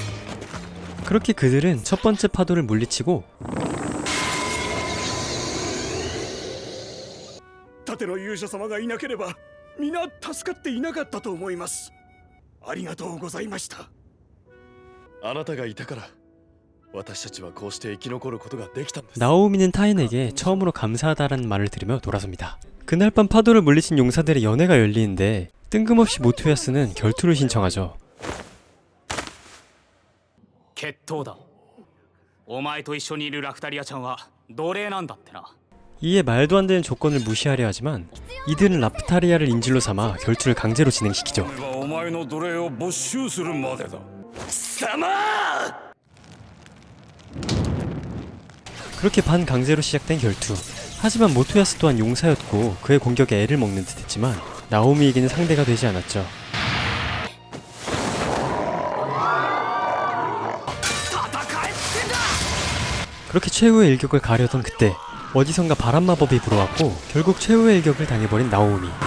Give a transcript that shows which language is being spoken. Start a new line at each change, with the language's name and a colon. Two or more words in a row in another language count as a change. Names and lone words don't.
Korean: 그렇게 그들은 첫 번째 파도를 물리치고
Japanese: 盾の勇者様がいなければ皆助かっていなかったと思います。ありがとうございました。あなたがいたから私たちはこうして生き残ることができたんです。
Korean: 나오미는 타인에게 처음으로 감사하다라는 말을 들으며 돌아섭니다. 그날 밤 파도를 물리친 용사들의 연회가 열리는데 뜬금없이 모토야스는 결투를 신청하죠.
Japanese: 決闘だ。お前と一緒にいるラクタリアちゃんは奴隷なんだってな。
Korean: 이에 말도 안 되는 조건을 무시하려 하지만 이들은 라프타리아를 인질로 삼아 결투를 강제로 진행시키죠.
Japanese: お前の奴隷を没収するまでだ。
Korean: 그렇게 반강제로 시작된 결투. 하지만 모토야스 또한 용사였고 그의 공격에 애를 먹는 듯 했지만 나오미에게는 상대가 되지 않았죠. 그렇게 최후의 일격을 가려던 그때 어디선가 바람 마법이 불어왔고 결국 최후의 일격을 당해버린 나오미.